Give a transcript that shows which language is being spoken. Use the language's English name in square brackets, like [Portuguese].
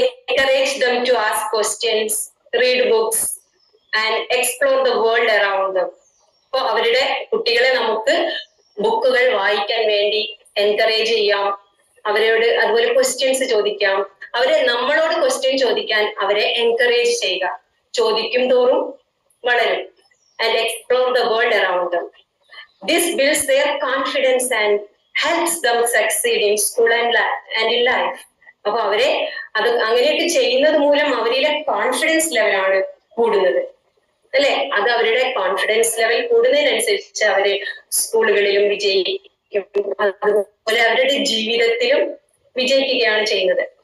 [English] Encourage them to ask questions, read books and explore the world around them. [Malayalam] അപ്പൊ അവരുടെ കുട്ടികളെ നമുക്ക് ബുക്കുകൾ വായിക്കാൻ വേണ്ടി എൻകറേജ് ചെയ്യാം. അവരോട് അതുപോലെ ക്വസ്റ്റ്യൻസ് ചോദിക്കാം. നമ്മളോട് ക്വസ്റ്റ്യൻ ചോദിക്കാൻ അവരെ എൻകറേജ് ചെയ്യുക. ചോദിക്കും തോറും വളരും. [English] And explore the world around them. This builds their confidence and helps them succeed in school and in life. [Malayalam] അപ്പൊ അവരെ അങ്ങനെയൊക്കെ ചെയ്യുന്നത് മൂലം അവരിലെ കോൺഫിഡൻസ് ലെവലാണ് കൂടുന്നത് അല്ലെ? അത് അവരുടെ കോൺഫിഡൻസ് ലെവൽ കൂടുന്നതിനനുസരിച്ച് അവര് സ്കൂളുകളിലും വിജയിക്കും, അതുപോലെ അവരുടെ ജീവിതത്തിലും വിജയിക്കുകയാണ് ചെയ്യുന്നത്.